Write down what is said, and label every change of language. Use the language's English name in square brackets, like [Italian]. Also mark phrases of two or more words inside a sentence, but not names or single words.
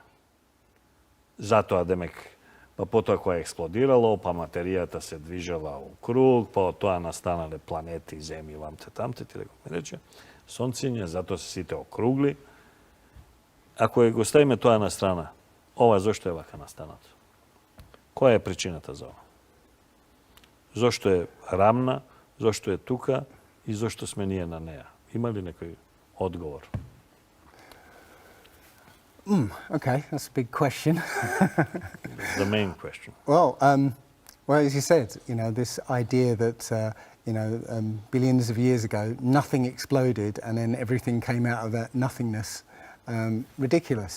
[Macedonian] Затоа демек, па потоа која експлодирало, па материјата се движела у круг, па од тоа настанале планети, земји, вамте тамте, ти да го рече, сонциње, затоа се сите округли. Ако го ставиме тоа на страна, ова зошто е вака настанато? Која е причината за ова? Зошто е рамна, зошто е тука и зошто сме ние на неа? Има ли некој одговор? [English] Okay, that's a big question. The main question. Well, as you said, this idea that billions of years ago nothing exploded and then everything came out of that nothingness, ridiculous.